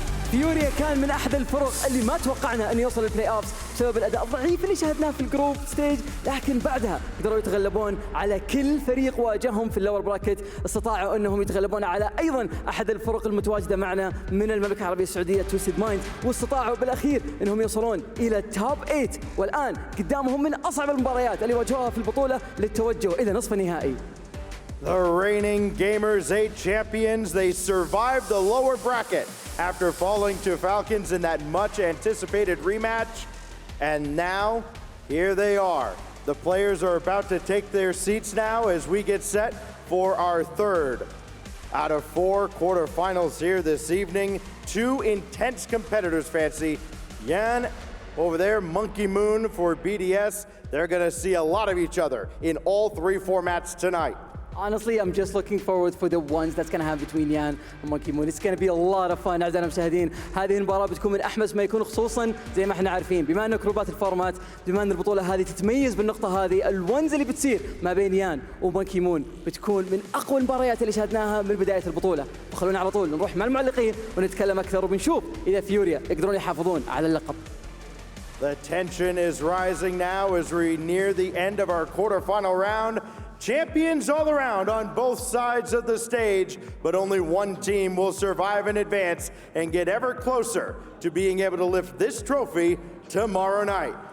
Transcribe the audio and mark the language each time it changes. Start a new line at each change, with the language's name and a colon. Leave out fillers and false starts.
Arabic: فيوريا كان من أحد الفرق اللي ما توقعنا أن يوصل البلاي أوفز بسبب الأداء الضعيف اللي شاهدناه في الجروب ستيج، لكن بعدها قدروا يتغلبون على كل فريق واجههم في اللور براكت، استطاعوا أنهم يتغلبون على أيضا أحد الفرق المتواجدة معنا من المملكة العربية السعودية تويستد مايند، واستطاعوا بالأخير أنهم يوصلون إلى توب 8، والآن قدامهم من أصعب المباريات اللي واجهوها في البطولة للتوجه إلى نصف النهائي.
English: The reigning Gamers8 champions, they survived the lower bracket after falling to Falcons in that much anticipated rematch. And now, here they are. The players are about to take their seats now as we get set for our third out of 4 quarterfinals here this evening. Two intense competitors, Fancy. Yan over there, Monkey Moon for BDS. They're gonna see a lot of each other in all 3 formats tonight. Honestly, I'm just looking forward for the ones that's going to happen between Yan and Monkey Moon. It's going to be a lot of fun.
Arabic: أعزائنا المشاهدين، هذه المباراة بتكون من أحمس ما يكون، خصوصا زي ما احنا عارفين بما أنه كروبات الفورمات، بما أن البطولة هذه تتميز بالنقطة هذه، الونز اللي بتصير ما بين يان ومونكي مون بتكون من أقوى المباريات اللي شاهدناها من بداية البطولة. فخلونا على طول نروح مع المعلقين ونتكلم أكثر وبنشوف إذا فيوريا يقدرون يحافظون على اللقب.
English: The tension is rising now as we near the end of our quarterfinal round. Champions all around on both sides of the stage, but only one team will survive and advance and get ever closer to being able to lift this trophy tomorrow night.